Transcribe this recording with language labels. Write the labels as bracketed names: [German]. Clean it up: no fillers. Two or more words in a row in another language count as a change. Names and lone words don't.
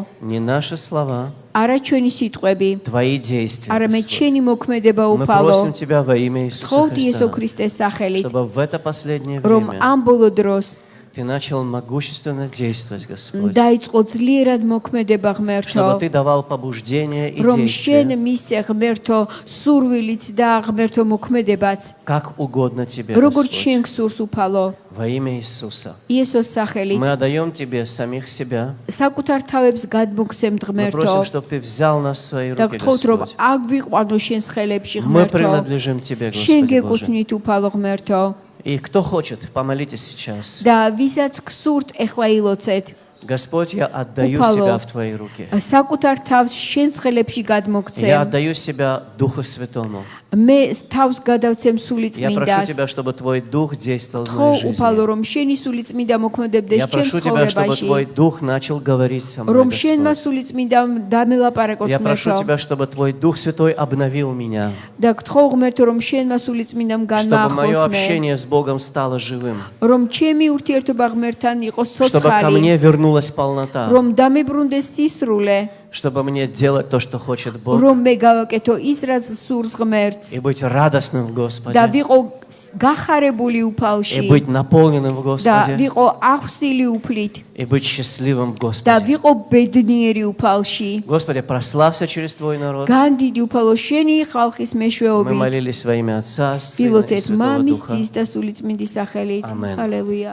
[Russian] Не наши слова, [Georgian] არა ჩვენი სიტყვები, [Russian] Твои действия, [Georgian] არამედ [Russian] Господь. [Georgian] შენი მოქმედება [Russian] Мы [Georgian] უფალო. [Russian] просим Тебя во имя Иисуса [Georgian] თხოვთ იესო [Russian] Христа, [Georgian] ქრისტეს სახელით, [Russian] чтобы в это последнее [Georgian] რომ [Russian] время [Georgian] ამ ბოლო დროს [Russian] Ты начал могущественно действовать, Господь. [Georgian] დაიწყო ძლიერად მოქმედება ღმერთო, [Russian] Чтобы Ты давал побуждение и [Georgian] რომ შენ [Russian] действия, [Georgian] მისცე ღმერთო სურვილიც და ღმერთო მოქმედებაც, [Russian] как угодно Тебе, [Georgian] როგორც [Russian] Господь. [Georgian] შენ გსურს უფალო. [Russian] Во имя Иисуса. [Georgian] იესოს სახელით [Russian] Мы отдаем Тебе самих себя. [Georgian] საკუთარ თავებს გადმოგცემთ [Russian] Мы [Georgian] ღმერთო [Russian] просим, чтобы Ты взял нас в свои [Georgian] და [Russian] руки, [Georgian] გთხოვთ რომ [Russian] Господь. [Georgian] აგვიყვანო შენს ხელებში [Russian] Мы [Georgian] ღმერთო, [Russian] принадлежим Тебе, [Georgian] შენ [Russian] Господи Боже. [Georgian] გეკუთვნით უფალო ღმერთო [Russian] И кто хочет, помолитесь сейчас. [Georgian] და ვისაც გსურთ ეხლა ილოცეთ. [Russian] Господь, я отдаю [Georgian] Упало. [Russian] себя в Твои руки. [Georgian] საკუთარ თავს შენს ხელებში [Russian] Я [Georgian] გადმოგცემ. [Russian] отдаю себя Духу Святому. [Georgian] მე თავს გადავცემ სული [Russian] Я прошу [Georgian] წმინდას. [Russian] Тебя, чтобы Твой Дух действовал в [Georgian] თქო [Russian] моей [Georgian] უფალო [Russian] жизни. [Georgian] რომ შენი სული წმინდა მოქმედებდეს [Russian] Я [Georgian] ჩემს [Russian] прошу Тебя, чтобы [Georgian] ცხოვრებაში. [Russian] Твой Дух начал говорить со мной, [Georgian] რომ შენმა [Russian] Господь. [Georgian] სული წმინდა დამელაპარაკოს [Russian] Я прошу [Georgian] ღმერთო [Russian] Тебя, чтобы Твой Дух Святой обновил меня, [Georgian] და გთხოვ ღმერთო რომ შენმა сული წმინდამ [Russian] чтобы мое [Georgian] განმაახლოს მე, [Russian] общение с Богом стало живым, [Georgian] რომ ჩემი ურთიერთობა ღმერთთან იყოს [Russian] чтобы ко [Georgian] ცოცხალი, [Russian] мне вернулась полнота, [Georgian] რომ დამებრუნდეს სისრულე, [Russian] чтобы мне делать то, что хочет Бог, [Georgian] რომ მე გავაკეთო ის რაც სურს ღმერთს [Russian] и быть радостным в [Georgian] და [Russian] Господе, [Georgian] ვიყო გახარებული [Russian] и [Georgian] უფალში [Russian] быть наполненным в [Georgian] და [Russian] Господе, [Georgian] ვიყო აღსილი უფლით [Russian] и быть счастливым в [Georgian] და [Russian] Господе. [Georgian] ვიყო ბედნიერი უფალში. [Russian] Господи, прославься через Твой народ. [Georgian] განდიდი უფალო შენი ხალხის [Russian] Мы [Georgian] მეშვეობით. [Russian] молились во имя Отца, Сына и [Georgian] ვილოცეთ [Russian] Святого [Georgian] მამის, [Russian] Духа. [Georgian] ძის და სული წმინდის სახელით. Amen. ჰალელუია.